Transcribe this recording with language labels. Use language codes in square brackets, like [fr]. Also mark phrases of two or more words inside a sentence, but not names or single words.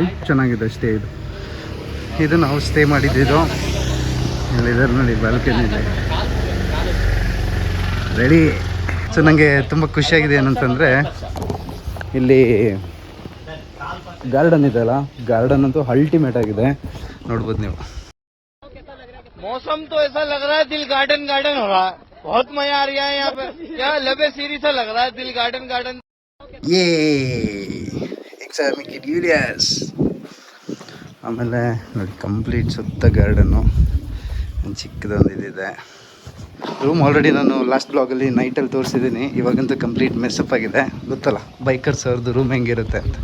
[kn] ಚೆನ್ನಾಗಿದೆ ಸ್ಟೇ ಇದು. ಇದು ನಾವು ಸ್ಟೇ ಮಾಡಿದ್ದಿದ್ದು. ಇಲ್ಲಿದ್ದಾರೆ ನೋಡಿ, ಬಾಲ್ಕನಿ ಇದೆ ರೆಡಿ. ಸೊ ನನಗೆ ತುಂಬ ಖುಷಿಯಾಗಿದೆ ಏನಂತಂದರೆ ಇಲ್ಲಿ ಗಾರ್ಡನ್ ಇದೆಯಲ್ಲ, ಗಾರ್ಡನ್ ಅಂತೂ ಅಲ್ಟಿಮೇಟ್ ಆಗಿದೆ. ನೋಡ್ಬೋದು ನೀವು. [hi] मौसम तो ऐसा लग रहा है दिल [en] garden garden [hi] हो रहा है. बहुत मजा आ रहा है यहाँ पे. क्या लबे सीरी सा लग रहा है, दिल [en] garden garden. ये ಎಕ್ಸಾಮಿ ಕಿಡ್ ಯೂನಿವರ್ಸ್. [kn] ಆಮೇಲೆ ನೋಡಿ ಕಂಪ್ಲೀಟ್ ಸುತ್ತ ಗಾರ್ಡನ್ನು, ಚಿಕ್ಕದೊಂದು ಇದಿದೆ. ರೂಮ್ ಆಲ್ರೆಡಿ ನಾನು ಲಾಸ್ಟ್ ಬ್ಲಾಗಲ್ಲಿ ನೈಟಲ್ಲಿ ತೋರಿಸಿದ್ದೀನಿ. ಇವಾಗಂತೂ [en] complete messup [kn] ಆಗಿದೆ. ಗೊತ್ತಲ್ಲ ಬೈಕರ್ಸ್ ಅವ್ರದ್ದು ರೂಮ್ ಹೆಂಗಿರುತ್ತೆ ಅಂತ.